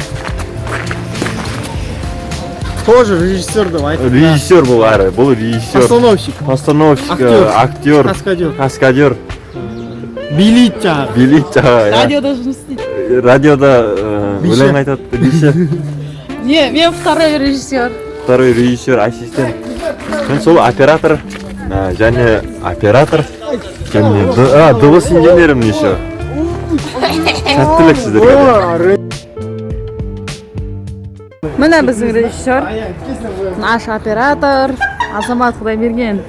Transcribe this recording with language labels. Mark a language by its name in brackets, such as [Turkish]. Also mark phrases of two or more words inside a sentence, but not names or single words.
[Kazakh] Тоже режиссер деп айтып. Режиссер бұл әрі, бұл режиссер. Постановщик, актер, каскадер. Билейді жаңағы. Билейді жаңағы. Радиода жұмыс істейді. Радиода өлең айтады, биші. Не, мен [Russian] второй режиссер. Второй режиссер, ассистент. [Kazakh] Мен сол оператор, және оператор. Дыбыс инженерім еще. Сәттілік сіздерге. Міне біздің режиссер, [Russian] наш оператор, [Kazakh] Азамат Құдайберген.